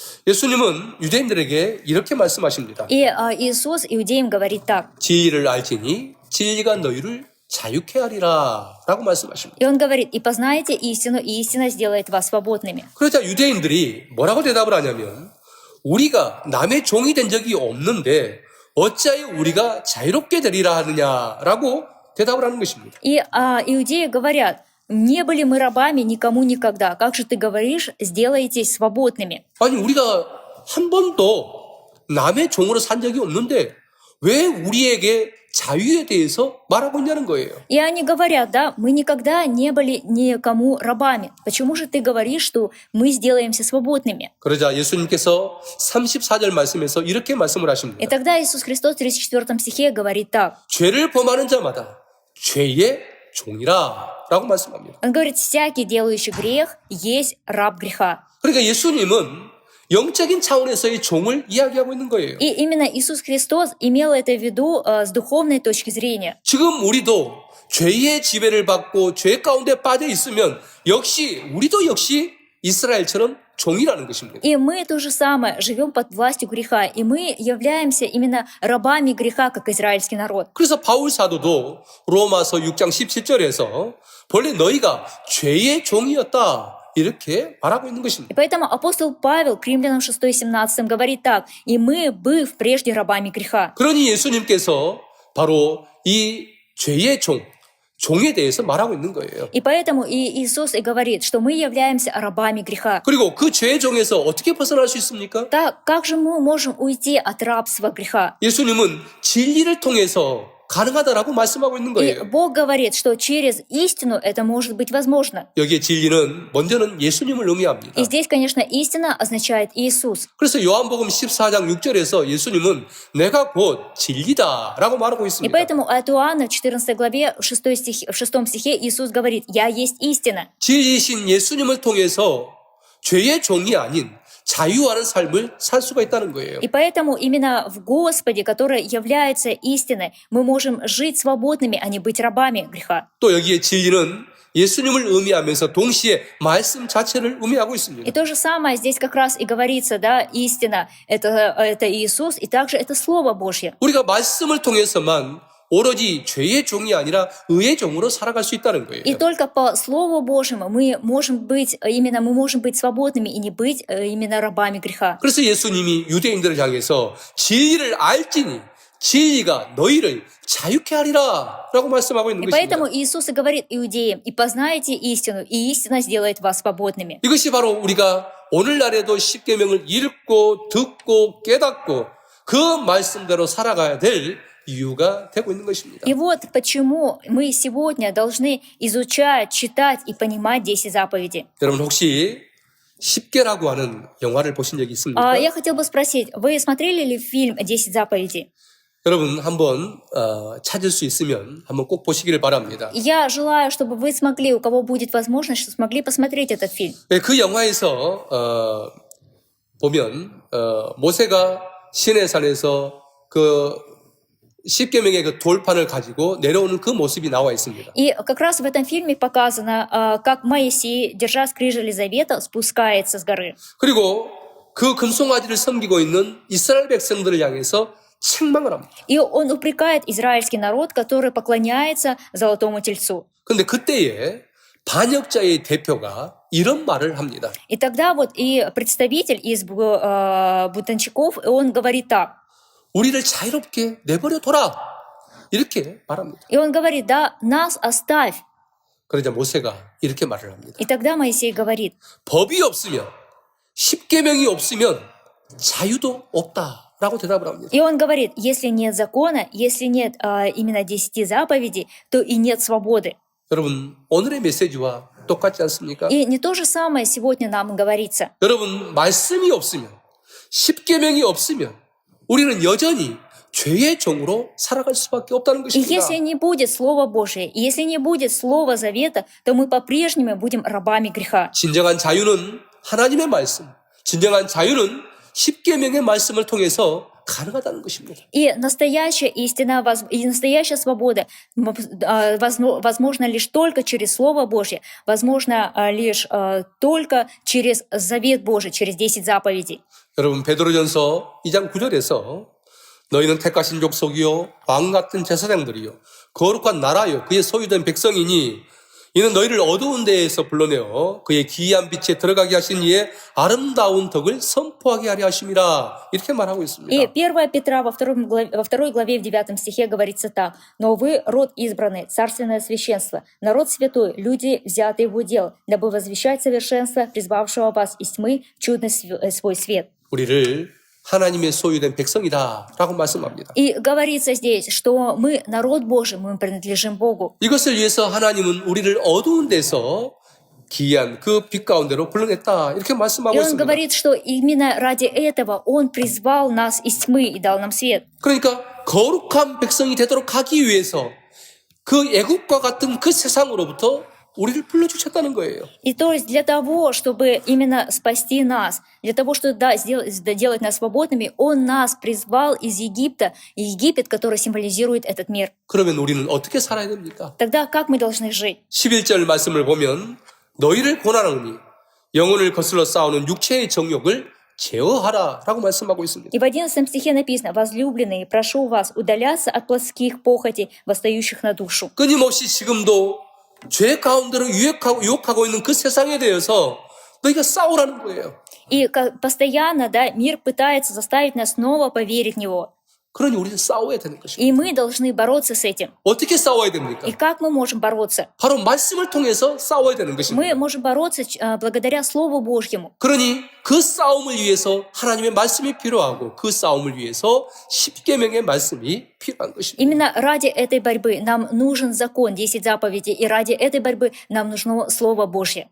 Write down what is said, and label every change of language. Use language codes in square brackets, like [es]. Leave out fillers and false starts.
[ko] 예수님은 유대인들에게 이렇게 말씀하십니다. [ru] И Иисус иудеям говорит так. [ko] 진리를 알지니 진리가 너희를 자유케 하리라 라고 말씀하십니다. [ru] И Он говорит: «И познаете истину, и истина сделает вас свободными». [ko] 그러자 유대인들이 뭐라고 대답을 하냐면 우리가 남의 종이 된 적이 없는데 어찌하여 우리가 자유롭게 되리라 하느냐라고 대답을 하는 것입니다. [ru] И иудеи говорят: «Не были мы рабами никому никогда. Как же ты говоришь, сделаетесь свободными?» [ko] 아니 우리가 한 번도 남의 종으로 산 적이 없는데 왜 우리에게 자유에 대해서 말하고 있냐는 거예요. [ru] И они говорят, да, мы никогда не были никому рабами. Почему же ты говоришь, что мы сделаемся свободными? [ko] 그러자 예수님께서 34절 말씀에서 이렇게 말씀을 [ru] И [ko] 하십니다. [ru] тогда Иисус Христос в 34 стихе говорит так. [ko] 죄를 범하는 자마다 죄의 종이라 라고 말씀합니다. [ru] Он говорит, всякий, делающий грех, есть раб греха. [ko] 그러니까 예수님은 영적인 차원에서의 종을 이야기하고 있는 거예요. [ru] И именно Иисус Христос имел это в виду с духовной точки зрения. [ko] 지금 우리도 죄의 지배를 받고 죄 가운데 빠져 있으면 우리도 역시 이스라엘처럼 종이라는 것입니다. [ru] И мы то же самое, живем под властью греха, и мы являемся именно рабами греха, как израильский народ. [ko] 그래서 바울 사도도 로마서 6장 17절에서 본래 너희가 죄의 종이었다 이렇게 말하고 있는 것입니다. [ru] И поэтому апостол Павел к римлянам 6:17 говорит так: «И мы, быв прежде рабами греха». [ko] 그러니 예수님께서 바로 이 죄의 종에 대해서 말하고 있는 거예요. [ru] И поэтому и Иисус и говорит, что мы являемся рабами греха. [ko] 그리고 그 죄의 종에서 어떻게 벗어날 수 있습니까? [ru] Так, как же мы можем уйти от рабства греха? [ko] 예수님은 진리를 통해서 가능하다라고 말씀하고 있는 [ru] И [ko] 거예요. [ru] Бог говорит, что через истину это может быть возможно. [ko] 여기에 진리는 먼저는 예수님을 의미합니다. [ru] И здесь, конечно, истина означает Иисус. [ko] 그래서 요한복음 14장 6절에서 예수님은 내가 곧 진리다라고 말하고 [ru] И [ko] 있습니다. [ru] поэтому от Иоанна в 14 главе, в 6 стихе Иисус говорит: «Я есть истина». [ko] 진리이신 예수님을 통해서 죄의 종이 아닌 자유하는 삶을 살 수가 있다는 거예요. [ru] И поэтому именно в Господе, который является истиной, мы можем жить свободными, а не быть рабами греха. [ko] 또 여기에 진리는 예수님을 의미하면서 동시에 말씀 자체를 의미하고 [ru] И [ko] 있습니다. [ru] то же самое здесь как раз и говорится, да, истина — это Иисус, и также это Слово Божье. [ko] 우리가 말씀을 통해서만 오로지 죄의 종이 아니라 의의 종으로 살아갈 수 있다는 거예요. [ru] И только по Слову Божьему мы можем быть свободными и не быть именно рабами греха. [ko] 그래서 예수님이 유대인들을 향해서 진리를 알지니 진리가 너희를 자유케 하리라 라고 말씀하고 있는 [ru] И [ko] 것입니다. [ru] поэтому Иисус и говорит иудеям: «И познаете истину, и истина сделает вас свободными». [ko] 이것이 바로 우리가 오늘날에도 십계명을 읽고 듣고 깨닫고 그 말씀대로 살아가야 될 이유가 되고 있는 것입니다. [ru] И вот почему мы сегодня должны изучать, читать и понимать 10 заповедей. [ko] 여러분 혹시 십계라고 하는 영화를 보신 적이 있습니까? [ru] Я хотел бы спросить, вы смотрели ли фильм «10 заповедей»? [ko] 여러분 한번 찾을 수 있으면 한번 꼭 보시기를 바랍니다. [ru] Я желаю, чтобы вы смогли, у кого будет возможность, чтобы смогли посмотреть этот фильм. [ko] 그 영화에서 보면 모세가 시내산에서 그 십계명의 그 돌판을 가지고 내려오는 그 모습이 나와 있습니다. [ru] И как раз в этом фильме показано, как Моисей, держа скрижали завета, спускается с горы. [ko] 그리고 그 금송아지를 섬기고 있는 이스라엘 백성들을 향해서 책망을 합니다. [ru] И он упрекает израильский народ, который поклоняется золотому тельцу. [ko] 그런데 그때에 반역자의 대표가 이런 말을 합니다. [ru] И тогда вот и представитель из бунтовщиков, он говорит так. [ko] 우리를 자유롭게 내버려 둬라. 이렇게 말합니다. [ru] И он говорит: «Да, нас оставь». [ko] 그러자 모세가 이렇게 말을 합니다. [ru] И тогда Моисей говорит: [ko] 법이 없으면 십계명이 없으면 자유도 없다라고 대답을 합니다. [ru] и он говорит: «Если нет закона, если нет именно 10 заповедей, то и нет свободы». [ko] 여러분 오늘의 메시지와 똑같지 않습니까? [ru] И не то же самое сегодня нам говорится. [ko] 여러분 말씀이 없으면 십계명이 없으면 우리는 여전히 죄의 종으로 살아갈 수밖에 없다는 [ru] И [ko] 것입니다. [ru] если не будет Слова Божия, и если не будет Слова Завета, то мы по-прежнему будем рабами греха. [ko] 진정한 자유는 하나님의 말씀, 진정한 자유는 십계명의 말씀을 통해서 가능하다는 것입니다. [ru] И настоящая истина, и настоящая свобода возможно лишь только через Слово Божье, возможно лишь только через Завет Божий, через 10 заповедей. [ko] 여러분 베드로전서 2장 9절에서 너희는 택하신 족속이요 왕 같은 제사장들이요 거룩한 나라요 그의 소유된 백성이니 이는 너희를 어두운 데에서 불러내어 그의 기이한 빛에 들어가게 하신 이의 아름다운 덕을 선포하게 하려 하심이라 이렇게 말하고 있습니다. [ru] И 1 Петра во второй главе в 9 стихе говорится так: «Но вы род избранный, царственное священство, народ святой, люди, взятые в удел, дабы возвещать совершенство, призвавшего вас из тьмы в чудный свой свет». [ko] 우리를 하나님의 소유된 백성이다라고 말씀합니다. [ru] И говорится здесь, что мы народ Божий, мы принадлежим Богу. [ko] 이것을 위해서 하나님은 우리를 어두운 데서 기이한 그 빛 가운데로 불러냈다 이렇게 [ru] И [ko] 말씀하고 [ru] он [ko] 있습니다. [ru] говорит, что именно ради этого он призвал нас из тьмы и дал нам свет. [ko] 그러니까 거룩한 백성이 되도록 하기 위해서 그 애국과 같은 그 세상으로부터 우리를 불러주셨다는 거예요. [ru] И то есть для того, чтобы именно спасти нас, для того, чтобы сделать нас свободными, он нас призвал из Египта, Египет, который символизирует этот мир. [ko] 그러면 우리는 어떻게 살아야 됩니까? [ru] Тогда как мы должны жить? [ko] 11절 말씀을 보면 너희를 고난하노니 영혼을 거슬러 싸우는 육체의 정욕을 제어하라 라고 말씀하고 있습니다. [ru] И в 11 стихе написано: «Возлюбленные, прошу вас удаляться от плотских похотей, восстающих на душу». [ko] 끊임없이 지금도 죄 가운데로 유혹하고 있는 그 세상에 대해서 너희가 싸우라는 거예요. [ru] И постоянно, мир пытается заставить нас снова поверить в него. [ko] 그러니 우리는 싸워야 되는 것입니다. [ru] И мы должны бороться с этим. [ko] 어떻게 싸워야 됩니까? [ru] И как мы можем бороться? [ko] 바로 말씀을 통해서 싸워야 되는 [ru] Мы [ko] 것입니다. [ru] можем бороться благодаря Слову Божьему. [ko] 그러니 그 싸움을 위해서 하나님의 말씀이 필요하고 그 싸움을 위해서 십계명의 말씀이 필요한 것입니다. [ru] Именно ради этой борьбы нам нужен закон, 10 заповедей, и ради этой борьбы нам нужно Слово Божье.